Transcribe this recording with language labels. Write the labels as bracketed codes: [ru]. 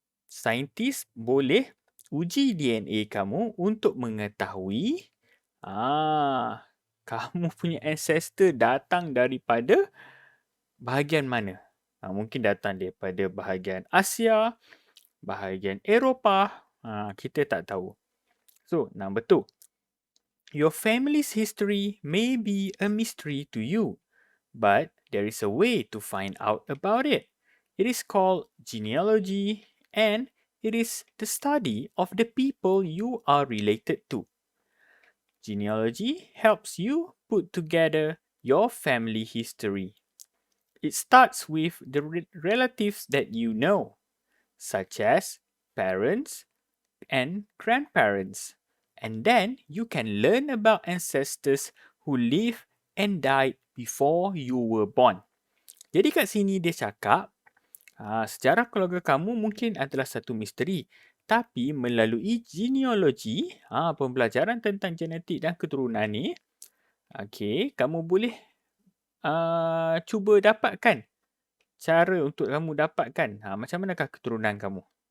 [ms] Saintis boleh uji DNA kamu untuk mengetahui kamu punya ancestor datang daripada bahagian mana. Mungkin datang daripada bahagian Asia, bahagian Eropah, kita tak tahu. [en] So, number 2. Your family's history may be a mystery to you, but there is a way to find out about it. It is called genealogy, and it is the study of the people you are related to. Genealogy helps you put together your family history. It starts with the relatives that you know, such as parents and grandparents. And then you can learn about ancestors who lived and died before you were born. [ms] Jadi kat sini dia cakap, sejarah keluarga kamu mungkin adalah satu misteri. Tapi melalui genealogi, pembelajaran tentang genetik dan keturunan ni, kamu boleh cuba dapatkan cara untuk kamu dapatkan macam manakah keturunan kamu.